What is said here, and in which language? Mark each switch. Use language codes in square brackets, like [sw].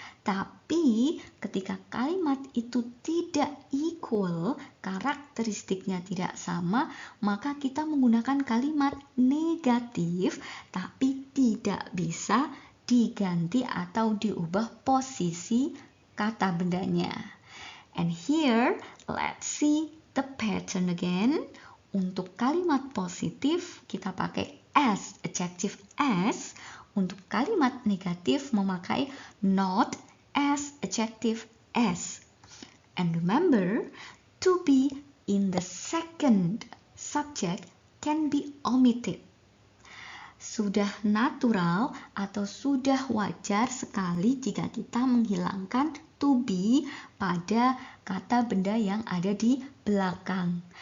[id] Tapi ketika kalimat itu tidak equal, karakteristiknya tidak sama, maka kita menggunakan kalimat negatif, tapi tidak bisa diganti atau diubah posisi kata bendanya. [en] And here, let's see the pattern again. [id] Untuk kalimat positif, kita pakai as, adjective as. Untuk kalimat negatif, memakai not as, adjective as. [en] And remember, to be in the second subject can be omitted. [id] Sudah natural atau sudah wajar sekali jika kita menghilangkan to be pada kata benda yang ada di belakang.